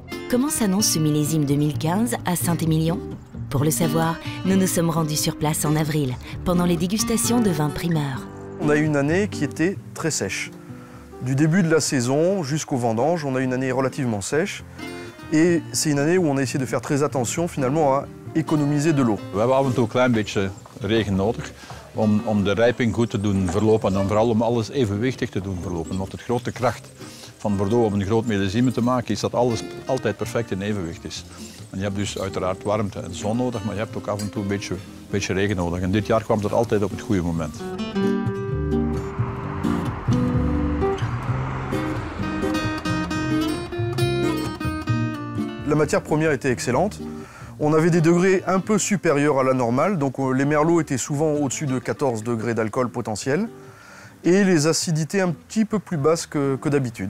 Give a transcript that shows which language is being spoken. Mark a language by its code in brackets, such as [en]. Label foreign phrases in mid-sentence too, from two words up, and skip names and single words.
[fr] Comment s'annonce ce millésime 2015 à Saint-Émilion? Pour le savoir, nous nous sommes rendus sur place en avril, pendant les dégustations de vins primeurs. On a eu une année qui était très sèche. Du début de la saison jusqu'au vendange, on a eu une année relativement sèche. Et c'est une année où on a essayé de faire très attention finalement à économiser de l'eau. [nl] We hebben af en toe een klein beetje regen nodig om de rijping goed te doen verlopen en vooral om alles evenwichtig te doen verlopen. Want de grote kracht van Bordeaux om een groot millesime te maken is dat alles altijd perfect in evenwicht is. En je hebt dus uiteraard warmte en zon nodig, maar je hebt ook af en toe een beetje regen nodig. En dit jaar kwam dat altijd op het goede moment. [fr] La matière première était excellente. On avait des degrés un peu supérieurs à la normale, donc les merlots étaient souvent au-dessus de 14 degrés d'alcool potentiel et les acidités un petit peu plus basses que d'habitude.